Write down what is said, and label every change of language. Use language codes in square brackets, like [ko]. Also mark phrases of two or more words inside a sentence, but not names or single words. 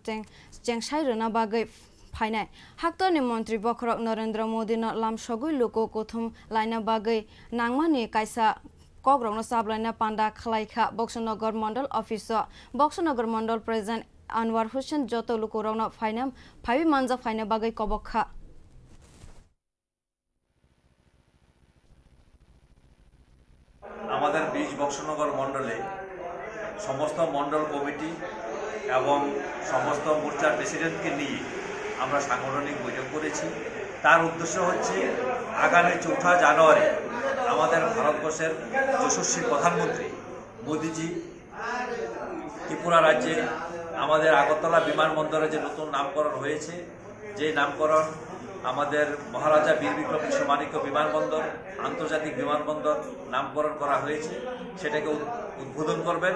[trp] चेंगसाइरना बागै फाइनाय हाक्तरनि मंत्री बखरक नरेंद्र मोदी न लामसगुई लुको कोथुम लाइना बागै नांगमानि काइसा ककब्रकनो साबलाइना पांडा खलाइखा बक्सनगर मंडल ऑफिस बक्सनगर मंडल प्रेसिडेंट अनवर हुसैन जतो लुकोरकनो फाइव मानजा फाइना बागै कबखा। [bn] আমাদের 20 বক্সনগর মণ্ডলে সমস্ত মণ্ডল কমিটি এবং সমস্ত মোর্চার প্রেসিডেন্টকে নিয়ে আমরা সাংগঠনিক বৈঠক করেছি। তার উদ্দেশ্য হচ্ছে আগামী 4 জানুয়ারি আমাদের ভারতবর্ষের যশস্বী প্রধানমন্ত্রী মোদিজি ত্রিপুরা রাজ্যে আমাদের আগরতলা বিমানবন্দরে যে নতুন নামকরণ হয়েছে, যে নামকরণ আমাদের মহারাজা বীর বিক্রম কৃষ্ণমাণিক্য বিমানবন্দর আন্তর্জাতিক বিমানবন্দর নামকরণ করা হয়েছে, সেটাকে উদ্বোধন করবেন।